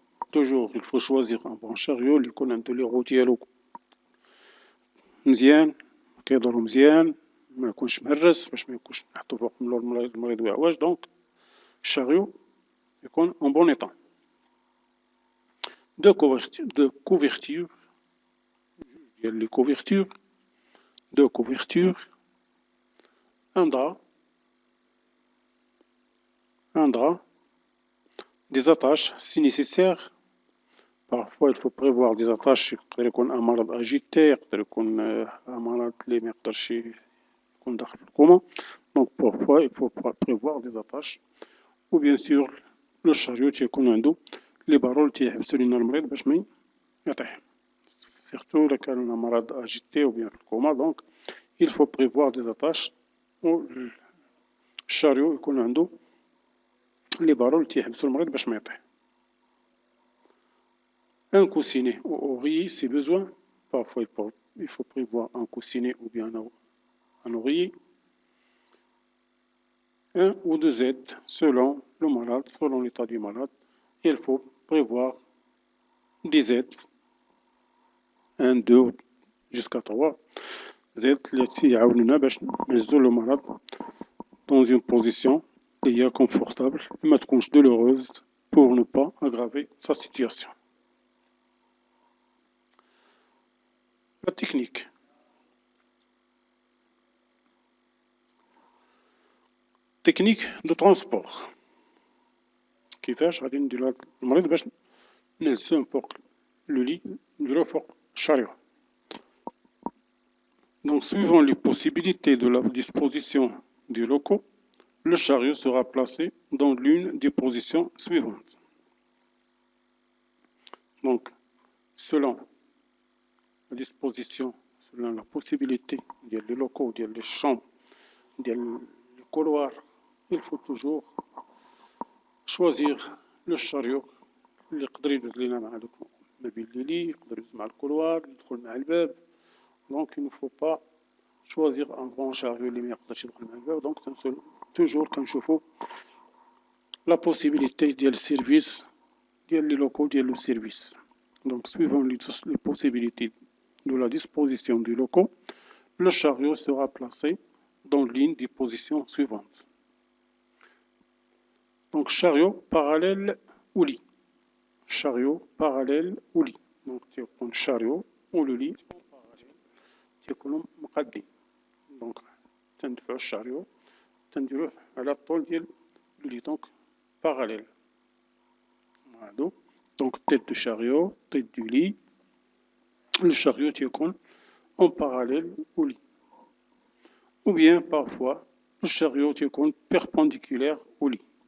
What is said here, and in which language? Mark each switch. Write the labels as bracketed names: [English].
[French] Toujours il faut choisir un bon chariot [Arabic] اللي يكون عنده لي رو ديالو مزيان كيدورو مزيان ما يكونش مهرس باش ما يكونش نحطو فوق المريض ويعوج. [French] Donc chariot [Arabic] يكون [French] en bon état. De couverture, les couvertures, de couverture, un drap, des attaches si nécessaire. Parfois il faut prévoir des attaches [Arabic] يقدر يكون [French] un malade agité, يقدر يكون un malade [Arabic] اللي ما يقدرش يكون داخل في الكوما. [French] Donc parfois il faut prévoir des attaches. Ou bien sûr le chariot [Arabic] تيكون عنده لي بارول تيحبسو لينا المريض باش ما يطيح. [French] Surtout [Arabic] إذا كان مرض agité [French] ou bien [Arabic] في الكوما. [French] Donc il faut prévoir des attaches. [Arabic] الشاريو يكون عنده لي بارول تيحبسو المريض باش ما يطيح. [French] Un coussinet ou oreiller si besoin. Parfois il faut prévoir un coussinet ou bien un oreiller. Un ou deux aides selon le malade, selon l'état du malade. Il faut prévoir des aides. 1, 2 jusqu'à 3 aides [Arabic] التي يعاونونا باش نهزو [French] le malade dans une position [Arabic] اللي هي [French] confortable [Arabic] ما تكونش [French] douloureuse pour ne pas aggraver sa situation. La technique. Technique de transport. [Arabic] كيفاش غادي نديرو المريض باش نهزوه فوق لو لي نديروه فوق الشاريو. [French] Donc suivant les possibilités de la disposition des locaux, le chariot sera placé dans l'une des positions suivantes. Donc selon la disposition, selon la possibilité des locaux, des chambres, des couloirs, il faut toujours choisir le chariot [Arabic] اللي يقدر يدوز لينا ما بين لي يقدر يدوز مع الكولوار يدخل مع الباب. [French] Donc il ne faut pas choisir un grand chariot [Arabic] اللي ما يقدرش يدخل مع الباب. [French] Donc toujours [Arabic] كنشوفو [French] la possibilité [Arabic] ديال السيرفيس ديال لي لوكو ديال لو سيرفيس. [French] Donc suivant les possibilités de la disposition du locaux, le chariot sera placé dans l'une des positions suivantes. Donc chariot parallèle au lit. Chariot parallèle au lit. Donc [Arabic] تيكون [French] chariot ou le lit [Arabic] تيكونوا مقادين. [French] Donc تندفعو الشاريو تنديروه على الطول ديال لو لي. Donc parallèle. [Arabic] هادو. [French] Donc tête du chariot, tête du lit. Le chariot [Arabic] تيكون [French] en parallèle au lit. Ou bien parfois le chariot [Arabic] تيكون [French] perpendiculaire au lit.